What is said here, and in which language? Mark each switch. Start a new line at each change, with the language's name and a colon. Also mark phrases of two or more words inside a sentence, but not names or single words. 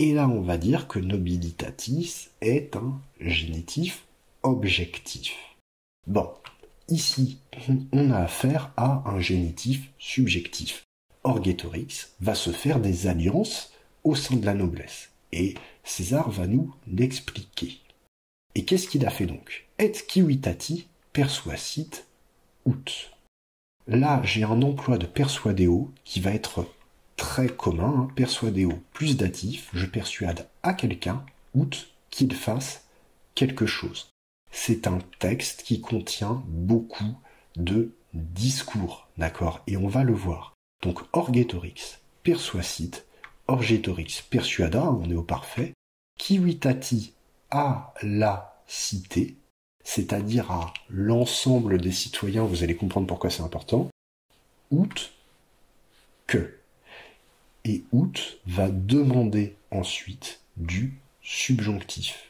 French: Et là, on va dire que nobilitatis est un génitif objectif. Bon, ici, on a affaire à un génitif subjectif. Orgetorix va se faire des alliances au sein de la noblesse. Et César va nous l'expliquer. Et qu'est-ce qu'il a fait donc?
Latin: Et civitati persuasit ut.
French: Là, j'ai un emploi de persuadeo qui va être très commun. Persuadeo
Latin: plus datif,
French: je persuade à quelqu'un, ut, qu'il fasse quelque chose. C'est un texte qui contient beaucoup de discours, d'accord? Et on va le voir. Donc, orgetorix persuasit, orgetorix persuada, on est au parfait, civitati à la cité, c'est-à-dire à l'ensemble des citoyens, vous allez comprendre pourquoi c'est important, ut que. Et ut va demander ensuite du subjonctif.